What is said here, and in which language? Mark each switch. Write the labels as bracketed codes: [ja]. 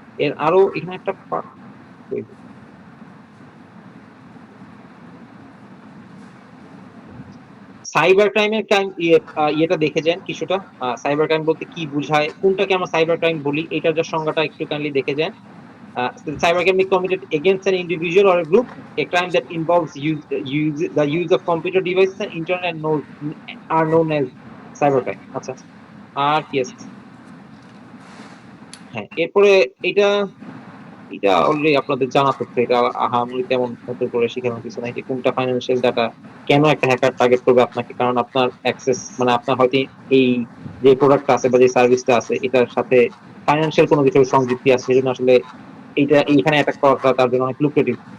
[bn] এর আরো এখানে একটা সাইবার ক্রাইমের ইয়েটা দেখে যান কিছুটা। সাইবার ক্রাইম বলতে কি বোঝায়, কোনটাকে আমরা সাইবার ক্রাইম বলি, এটার যে সংজ্ঞাটা একটু কাইন্ডলি দেখে যান। [en] Cyber crime is committed against an individual or a group, a crime that involves the use of computer devices and internet are known as cyber crime. [bn] আচ্ছা, আর কি আছে? হ্যাঁ, এরপরে এটা এটা অলরেডি আপনাদের জানা তথ্য, এটা আহামরি তেমন নতুন করে শেখানোর কিছু নাই যে কোনটা ফাইন্যান্সিয়াল ডাটা কেন একটা হ্যাকার টার্গেট করবে আপনাকে, কারণ আপনার অ্যাক্সেস মানে আপনার হয়তো এই যে প্রোডাক্টটা আছে বা যে সার্ভিসটা আছে এটার সাথে ফাইন্যান্সিয়াল কোনো কিছু সংযুক্তি আছে, সেজন্য আসলে এইটা এইখানে অ্যাটাক করাটা তার জন্য অনেক লুক্রেটিভ।